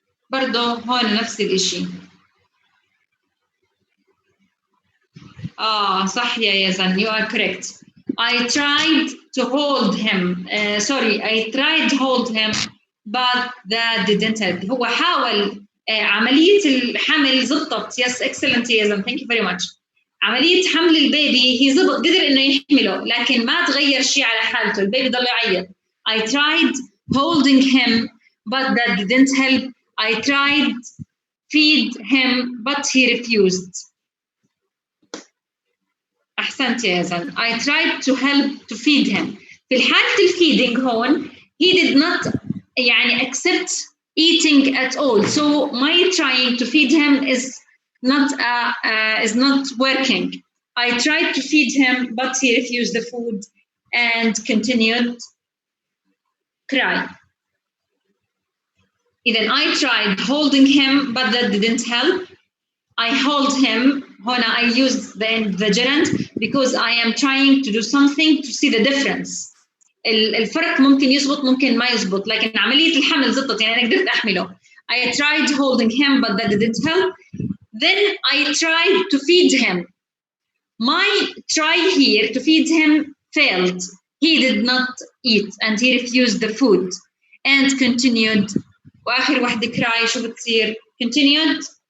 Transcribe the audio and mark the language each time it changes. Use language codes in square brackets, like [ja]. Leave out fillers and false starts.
[ar] برضه هون نفس الإشي. صح يا يزن, [en] you are correct. I tried to hold him. I tried to hold him, but that didn't help. [ar] هو حاول عملية الحمل زبطت. [en] Yes, excellent يا يزن. Thank you very much. [ar] عملية حمل البيبي هي زبط, قدر إنه يحمله, لكن ما تغير شيء على حالته. البيبي ضل يعيط. [en] I tried holding him, but that didn't help. I tried feed him, but he refused. [ar] أحسنت يا يزن. [en] I tried to help to feed him. [ar] في الحالة الفيدing هون [en] he did not يعني accept eating at all. So my trying to feed him is not working. I tried to feed him, but he refused the food and continued cry. Then I tried holding him, but that didn't help. I hold him. هنا I used the gerund because I am trying to do something to see the difference. [ar] الفرق ممكن يزبط ممكن ما يزبط، لكن عملية الحمل زبطت، يعني أنا قدرت أحمله. [en] I tried holding him, but that didn't help. Then I tried to feed him. My try here to feed him failed. He did not eat and he refused the food and continued. [ar] وآخر واحدة cry شو بتصير؟ Continued.